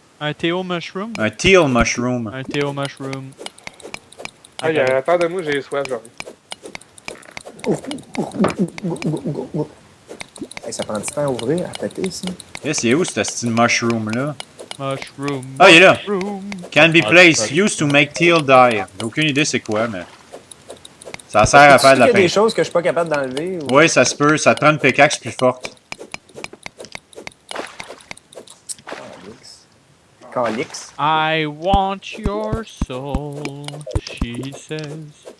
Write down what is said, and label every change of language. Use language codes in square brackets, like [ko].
[fr] Un Théo Mushroom? Un teal mushroom. Un Théo Mushroom. Ah, attends de moi, j'ai soif, j'arrive. Hey, ça prend du temps à ouvrir, à péter, ça. Eh, c'est où ce style mushroom-là? [en] Mushroom. [fr] Ah, il est là. [en] Mushroom. Can be placed, used to make teal dye. [fr] J'ai aucune idée c'est quoi, mais... Ça sert à faire de la Il y a des peinture. choses que je suis pas capable d'enlever. Ou... Oui, ça se peut. Ça te prend une pickaxe plus forte. Calix. [en] I want your soul, she says.